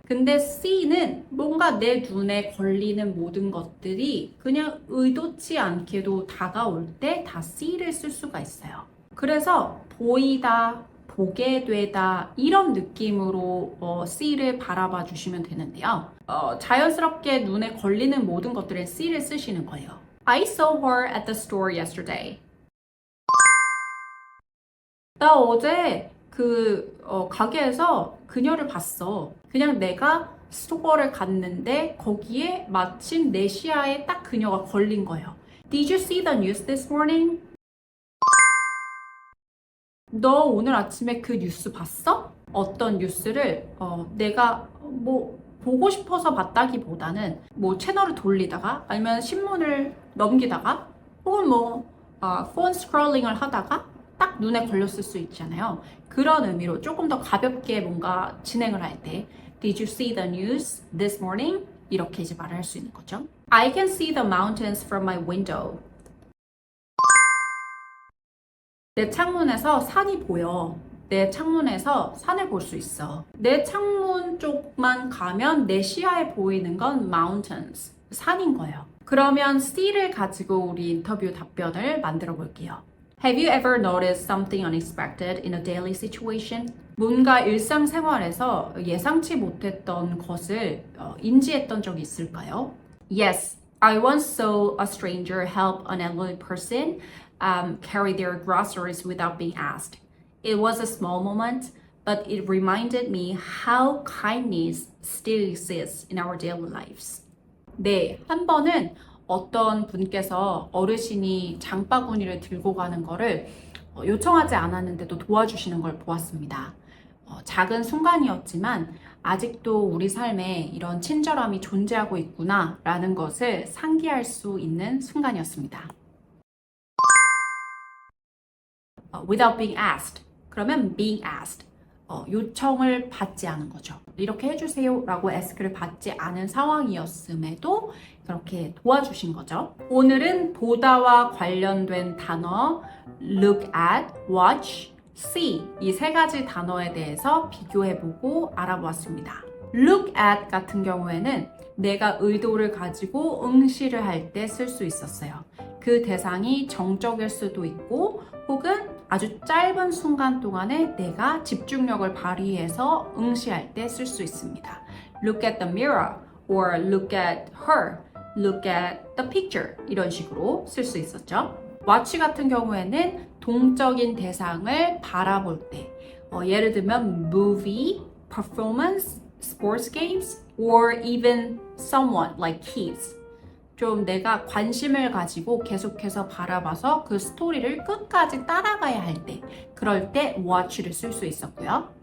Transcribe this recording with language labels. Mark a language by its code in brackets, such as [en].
[ko] 근데 C는 뭔가 내 눈에 걸리는 모든 것들이 그냥 의도치 않게도 다가올 때 다 C를 쓸 수가 있어요. 그래서 보이다, 보게 되다 이런 느낌으로 C를 바라봐 주시면 되는데요. 자연스럽게 눈에 걸리는 모든 것들에 C를 쓰시는 거예요. [en] I saw her at the store yesterday. [ko] 나 어제 가게에서 그녀를 봤어. 그냥 내가 스토어를 갔는데 거기에 마침 내 시야에 딱 그녀가 걸린 거예요. [en] Did you see the news this morning? [ko] 너 오늘 아침에 그 뉴스 봤어? 어떤 뉴스를 내가 뭐 보고 싶어서 봤다기보다는 뭐 채널을 돌리다가 아니면 신문을 넘기다가 혹은 폰 스크롤링을 하다가 딱 눈에 걸렸을 수 있잖아요. 그런 의미로 조금 더 가볍게 뭔가 진행을 할 때 [en] Did you see the news this morning? [ko] 이렇게 이제 말을 할 수 있는 거죠. [en] I can see the mountains from my window. [ko] 내 창문에서 산이 보여. 내 창문에서 산을 볼 수 있어. 내 창문 쪽만 가면 내 시야에 보이는 건 mountains, 산인 거예요. 그러면 C를 가지고 우리 인터뷰 답변을 만들어 볼게요. [en] Have you ever noticed something unexpected in a daily situation? [ko] 뭔가 일상생활에서 예상치 못했던 것을 인지했던 적이 있을까요? [en] Yes, I once saw a stranger help an elderly person carry their groceries without being asked. It was a small moment, but it reminded me how kindness still exists in our daily lives. [ko] 네, 한 번은 어떤 분께서 어르신이 장바구니를 들고 가는 거를 요청하지 않았는데도 도와주시는 걸 보았습니다. 작은 순간이었지만 아직도 우리 삶에 이런 친절함이 존재하고 있구나 라는 것을 상기할 수 있는 순간이었습니다. [en] Without being asked. 그러면 being asked. [ko] 요청을 받지 않은 거죠. 이렇게 해주세요 라고 ask를 받지 않은 상황이었음에도 그렇게 도와주신 거죠. 오늘은 보다와 관련된 단어 look at, watch, see 이 세 가지 단어에 대해서 비교해보고 알아보았습니다. look at 같은 경우에는 내가 의도를 가지고 응시를 할 때 쓸 수 있었어요. 그 대상이 정적일 수도 있고 혹은 아주 짧은 순간 동안에 내가 집중력을 발휘해서 응시할 때 쓸 수 있습니다. [en] Look at the mirror or look at her, look at the picture [ko] 이런 식으로 쓸 수 있었죠. watch 같은 경우에는 동적인 대상을 바라볼 때 예를 들면 [en] movie, performance, sports games or even someone like kids [ko] 좀 내가 관심을 가지고 계속해서 바라봐서 그 스토리를 끝까지 따라가야 할 때 그럴 때 watch를 쓸 수 있었고요.